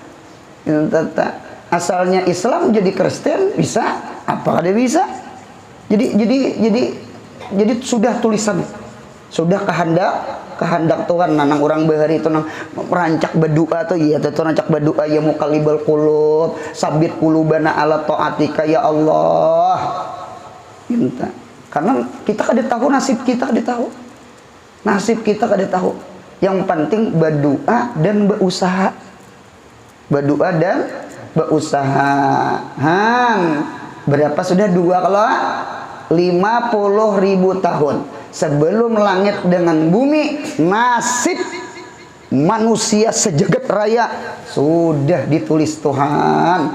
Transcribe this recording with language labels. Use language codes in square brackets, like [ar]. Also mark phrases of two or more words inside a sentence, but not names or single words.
[bjn] Asalnya Islam jadi Kristen bisa, apa kada bisa. [id] Jadi sudah tulisan, sudah kehendak Tuhan. [bjn] Nang orang bahari itu nang rancak berdoa tuh ya, tuh rancak berdoa [ar] ya muqallibal qulub, sabit qulubana ala taatika ya Allah. [id] Minta. [bjn] Karena kita kada tahu nasib kita, kada tahu. Nasib kita kada tahu. [id] Yang penting berdoa dan berusaha. Berdoa dan berusaha. Berapa sudah dua kalau 50.000 tahun sebelum langit dengan bumi, nasib manusia sejagat raya sudah ditulis Tuhan.